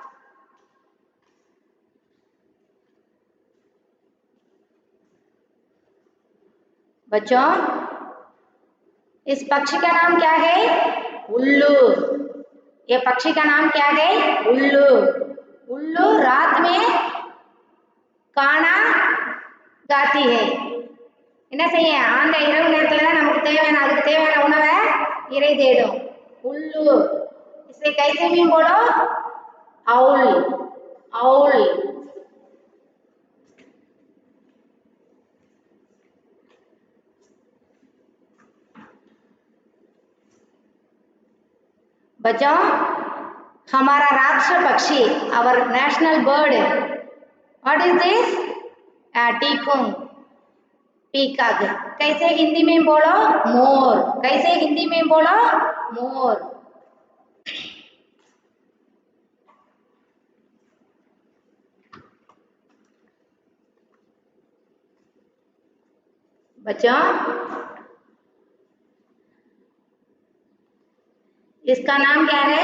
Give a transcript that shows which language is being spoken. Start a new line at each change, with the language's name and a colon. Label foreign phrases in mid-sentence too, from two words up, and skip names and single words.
Hindi: बच्चों इस पक्षी का नाम क्या है? उल्लू। ये पक्षी का नाम क्या है? उल्लू। उल्लू रात में गाना गाती है।
Tamil: என்ன செய்ய? அந்த இரவு நேரத்துல தான் நமக்கு தேவையான, அதுக்கு தேவையான உணவை இறை தேடும்।
Hindi: उल्लू। इसे कैसे भी बोलो? आउल। आउल। बच्चों हमारा राष्ट्रीय पक्षी,
English: our national bird, what is this?
Hindi: टीकुम। पीकॉक। कैसे हिंदी में बोलो? मोर। कैसे हिंदी में बोलो? मोर। बच्चों इसका नाम क्या है?